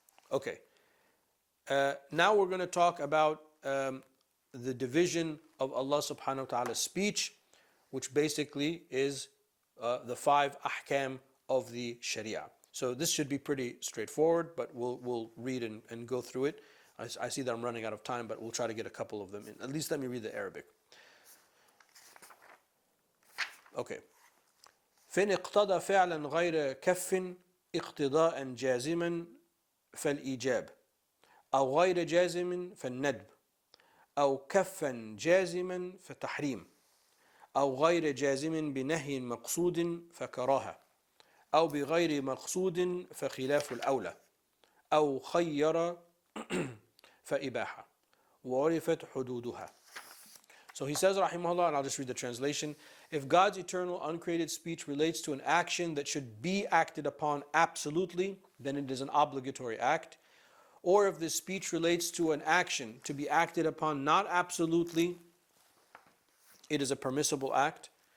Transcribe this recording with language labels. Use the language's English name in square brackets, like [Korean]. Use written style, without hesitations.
[English] Okay, now we're going to talk about the division of Allah subhanahu wa ta'ala's speech, which basically is the 5 ahkam of the Sharia. So this should be pretty straightforward, but we'll read and go through it. I see that I'm running out of time, but we'll try to get a couple of them in. At least let me read the Arabic. Okay. [Arabic] فإن اقتضى فعلا غير كف اقتضاء جازما فالإيجاب أو غير جازم فالندب أو كفا جازما فتحريم أو غير جازم بنهي مقصود فكراهة أو بغير مقصود فخلاف الأولى أو خير فإباحة وعرفت حدودها. [English] So he says, rahimahullah, and I'll just read the translation. If God's eternal uncreated speech relates to an action that should be acted upon absolutely, then it is an obligatory act. Or if this speech relates to an action to be acted upon not absolutely, it is a permissible act.